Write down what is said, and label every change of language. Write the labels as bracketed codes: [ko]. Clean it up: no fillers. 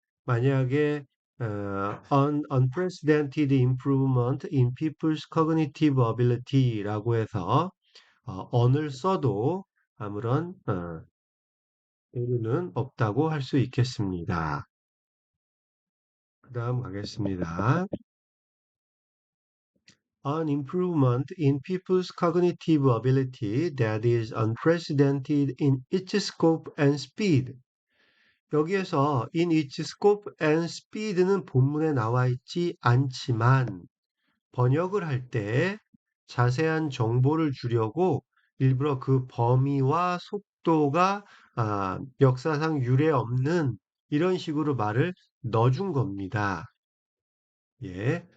[ko] 만약에 [en] an unprecedented improvement in people's cognitive ability [ko] 라고 해서 on을 써도 아무런 오류는 없다고 할 수 있겠습니다. 그 다음 가겠습니다. [en] An improvement in people's cognitive ability that is unprecedented in its scope and speed. [ko] 여기에서 [en] in its scope and speed [ko] 는 본문에 나와 있지 않지만 번역을 할 때 자세한 정보를 주려고 일부러 그 범위와 속도가 역사상 유례 없는 이런 식으로 말을 넣어준 겁니다. 예.